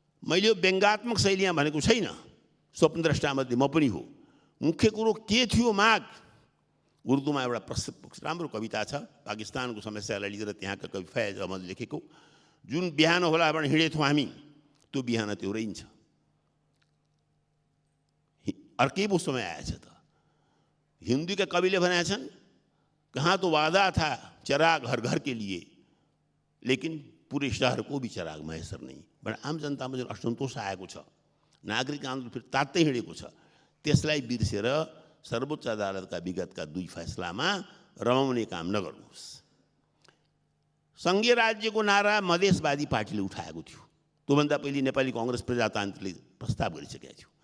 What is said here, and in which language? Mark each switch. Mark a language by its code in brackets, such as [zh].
[ne] मैले यो व्यङ्गात्मक शैलीमा भनेको छैन, स्वप्नद्रष्टामध्ये म पनि हो। मुख्य कुरो के थियो माग? उर्दूमा एउटा प्रसिद्ध राम्रो कविता छ, पाकिस्तानको समस्यालाई लिएर त्यहाँका कवि फैज अहमद लेखेको, जुन बिहान होला भने हिँडेथ्यौँ हामी त्यो बिहान त्यो रहन्छ। अर्कै पो समय आएछ त। [hi] हिंदी के [ne] कविले भनेका छन्, [hi] कहाँ तो वादा था चिराग हर घर के लिए, लेकिन पूरे शहर को भी चिराग मैसर नहीं। [ne] बट आम जनतामा जुन असन्तोष आएको छ, नागरिक आन्दोलन फेरि तात्तै हिँडेको छ, त्यसलाई बिर्सेर सर्वोच्च अदालतका विगतका 2 फैसलामा रमाउने काम नगर्नुहोस्। सङ्घीय राज्यको नारा मधेसवादी पार्टीले उठाएको थियो। त्योभन्दा पहिले नेपाली काङ्ग्रेस प्रजातान्त्रिकले प्रस्ताव गरिसकेको थियो।